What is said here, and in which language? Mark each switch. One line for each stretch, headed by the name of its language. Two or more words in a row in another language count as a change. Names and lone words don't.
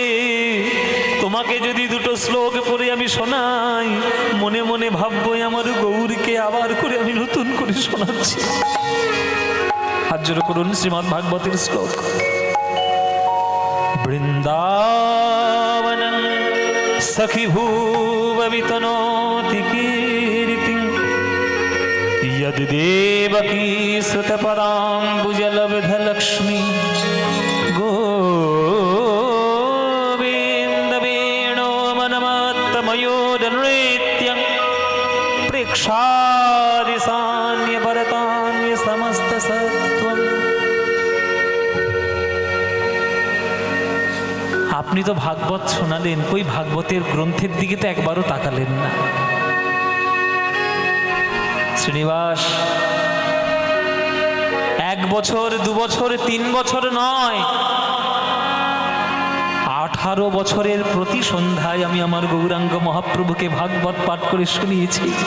Bangla: তোমাকে যদি দুটো শ্লোক পড়ে আমি শোনাই, মনে মনে ভাববো আমার গৌরকে আবার করে আমি নতুন করে শোনাচ্ছি। হাত জোড় করুন শ্রীমদ্ ভাগবতের শ্লোক।
Sanskrit: বৃন্দাবনং সখী ভুব বিতনোতি কীর্তিং, यद् देवकी सुतपदाम्बुजलब्धलक्ष्मी गोविन्दवेणो मनमत्तमयोर्नृत्यं प्रेक्षादिसान्यभरतान्य समस्तसत्त्वम्।
Bangla: আপনি তো ভাগবত শোনালেন, ওই ভাগবতের গ্রন্থের দিকে তো একবারও তাকালেন না। শ্রীনিবাস, 1 বছর 2 বছর 3 বছর নয়, 18 বছরের প্রতি সন্ধ্যায় আমি আমার গৌরাঙ্গ মহাপ্রভুকে ভাগবত পাঠ করে শুনিয়েছি।